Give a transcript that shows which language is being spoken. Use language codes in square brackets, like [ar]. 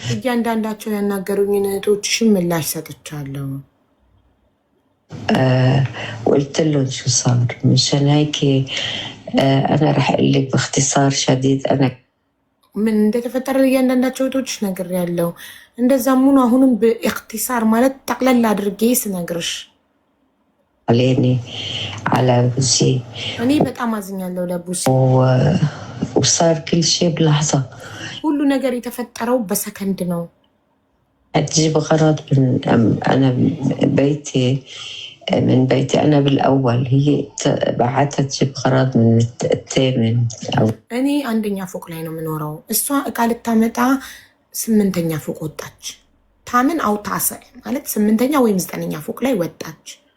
[am] እያንዳንዳቸው ያናገሩኝን እህቶችሽን ምላሽ ሰጥቻለሁ። [ar] وقلت لهم شو صار، مشان هيك أنا رح أقول لك باختصار شديد. أنا [am] ምን እንደተፈጠረ እያንዳንዳቸው እህቶችሽ ነግሬያለሁ። እንደዛም ሆኖ አሁንም በእክትሳር ማለት ጠቅለል አድርጌ ስነግርሽ [ar] عليني على بوسي [am] እኔ በጣም አዝኛለሁ ለቡሲ። [ar] وصار كل شيء بلحظة، [am] ሁሉ ነገር የተፈጠረው በሰከንድ ነው። [ar] تجيب غرض من أنا بيتي من بيتي أنا بالأول، هي بعتها تجيب غرض من الثامن أو [am] እኔ አንደኛ ፎቅ ላይ ነው የምኖረው። እሷ እቃ ልታመጣ 8ኛ ፎቅ ወጣች። [ar] ታምን አው ታሰ [am] ማለት 8ኛ ወይም 9ኛ ፎቅ ላይ ወጣች።